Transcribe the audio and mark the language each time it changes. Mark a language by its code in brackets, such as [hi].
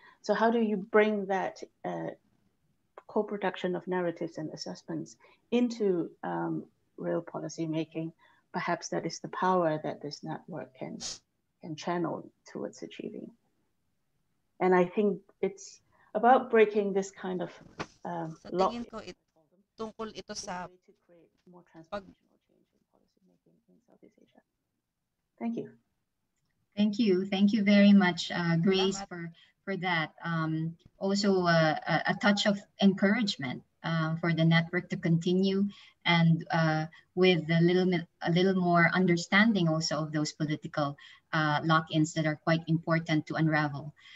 [en] So how do you bring that co-production of narratives and assessments into real policy making? Perhaps that is the power that this network can channel towards achieving. And I think it's about breaking this kind of [tl] Sa tingin ko, tungkol ito sa [en] more transformational change in policy making in Southeast Asia. Thank you. Thank you. Thank you very much, Grace, for that. Also, a touch of encouragement for the network to continue, and with a little more understanding also of those political lock-ins that are quite important to unravel.